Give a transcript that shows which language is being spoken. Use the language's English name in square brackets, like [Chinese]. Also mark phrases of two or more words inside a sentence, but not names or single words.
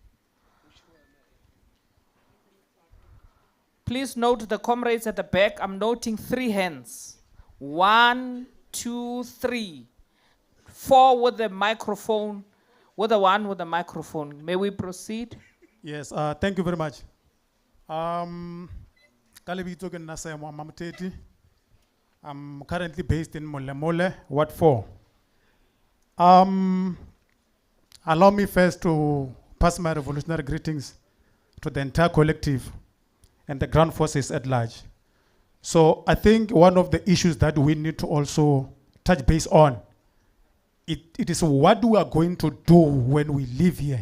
[English] Please note the comrades at the back. I'm noting 3 hands. 1, 2, 3. 4 with the microphone. With the one with the microphone. May we proceed? Yes, thank you very much. Kalibito ke nna Seemo Mamteti. I'm currently based in Molemole, Ward 4. Allow me first to pass my revolutionary greetings to the entire collective and the ground forces at large. So I think one of the issues that we need to also touch base on it is what we are going to do when we live here.